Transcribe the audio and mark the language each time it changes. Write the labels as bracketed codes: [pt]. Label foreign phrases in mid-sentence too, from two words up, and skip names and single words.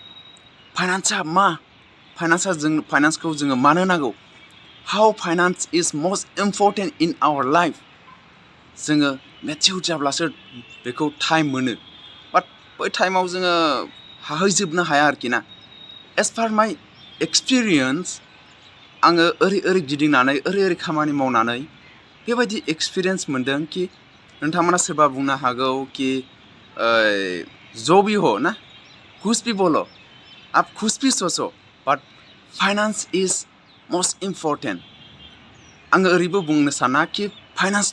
[brx] फाइनान्सखौ जोङो मानो नांगौ [en] how finance is most important in our life [brx] जोङो मेच्युर जाब्लासो बेखौ टाइम मोनो बाट बै टाइमाव जोङो हाहैजोबनो हाया आरोखि ना [en] as per my experience [brx] आङो ओरै गिदिंनानै ओरै खामानि मावनानै बेबायदि एक्सपिरियेन्स मोनदों कि नोंथांमोना सोरबा बुंनो हागौ कि [hi] जो भी हो ना कुछ भी बोलो आप कुछ भी सोचो [en] but finance is most important [brx] आङो ओरैबो बुंनो साना कि फाइनान्स